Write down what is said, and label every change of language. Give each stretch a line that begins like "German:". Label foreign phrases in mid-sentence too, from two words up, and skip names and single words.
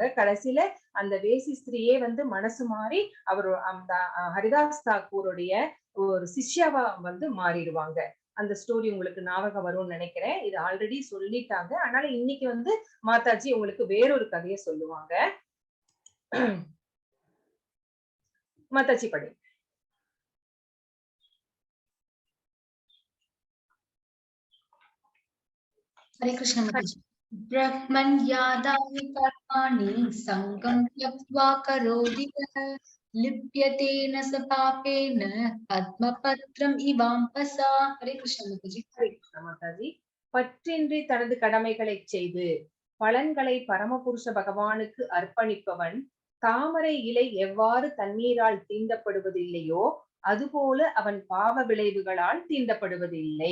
Tamil: கடைசியில அந்த வேசி ஸ்திரீயே வந்து மனசு மாறி அவர் அந்த ஹரிதாஸ் தாக்கூருடைய ஒரு சிஷ்யாவா வந்து மாறிடுவாங்க. அந்த ஸ்டோரி உங்களுக்கு ஞாபகம் வரும்னு நினைக்கிறேன். இது ஆல்ரெடி சொல்லிட்டாங்க. அதனால இன்னைக்கு வந்து மாதாஜி உங்களுக்கு வேறொரு கதையை சொல்லுவாங்க. மாதாஜி படி.
Hindi: हरे कृष्ण माताजी।
Sanskrit: ब्रह्मण्यादानि कर्माणि सङ्गं त्यक्त्वा करोति यः लिप्यते न स पापेन पद्मपत्रम् इवाम्पसा।
Hindi: हरे कृष्ण माताजी।
Tamil: ஹரே கிருஷ்ண மாதாஜி. பற்றின்றி தனது கடமைகளை செய்து பலன்களை பரமபுருஷ பகவானுக்கு அர்ப்பணிப்பவன் தாமரை இலை எவ்வாறு தண்ணீரால் தீண்டப்படுவதில்லையோ அதுபோல அவன் பாவ விளைவுகளால் தீண்டப்படுவதில்லை.